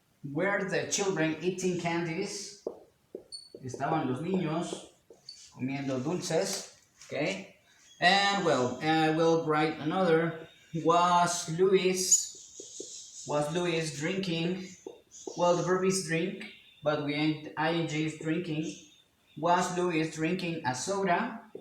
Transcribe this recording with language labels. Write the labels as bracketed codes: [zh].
[en] Were the children eating candies? [es] Estaban los niños comiendo dulces. [en] Okay, and well, I will write another. Was Louis drinking? Well, the verb is drink, but we ing is drinking. Was Louis drinking a soda?